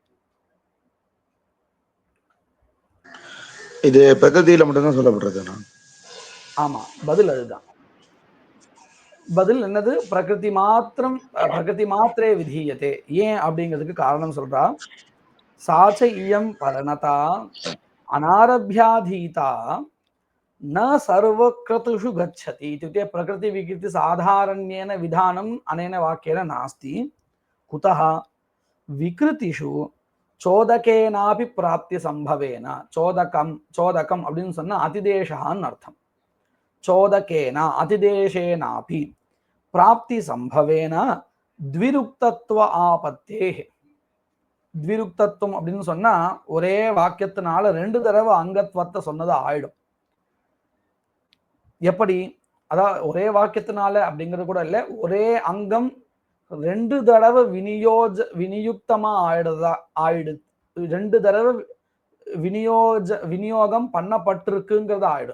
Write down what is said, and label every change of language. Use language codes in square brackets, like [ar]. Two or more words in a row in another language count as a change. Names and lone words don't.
[ta] இது பிரகிருதியில மட்டும்தான் சொல்லப்படுறது. ஆமா, பதில் அதுதான். பதில் என்னது? பிரகிருதி மாத்திரம், [sa] प्रकृति मात्रे विधीयते. [ta] ஏன் அப்படிங்கிறதுக்கு காரணம் சொல்றா. [sa] सा च इयम् परणता अनारभ्याधीता न सर्वक्रतुषु गच्छति इत्युक्ते प्रकृति विकृति साधारण्येन विधानम् अनेन वाक्येन नास्ति. कुतः? विकृतिषु चोदकेनापि प्राप्ति संभवेन. [ta] चोदकम् அப்படின்னு சொன்னா அதிதேஷான்னு அர்த்தம். [sa] चोदकेन அதிதேஷேனாபி प्राप्ति संभवेन द्विरुक्तत्व आपत्तेः. [ta] द्विरुक्तत्वம் அப்படின்னு சொன்னா ஒரே வாக்கியத்தினால ரெண்டு தடவை அங்கத்வத்தை சொன்னது ஆயிடும். எப்படி? அதாவது ஒரே வாக்கியத்தினால அப்படிங்கிறது கூட இல்லை, ஒரே அங்கம் ரெண்டு தடவை விநியுக்தமா ஆயிடு, ரெண்டு தடவை விநியோகம் பண்ணப்பட்டிருக்குங்கிறது ஆயிடும்.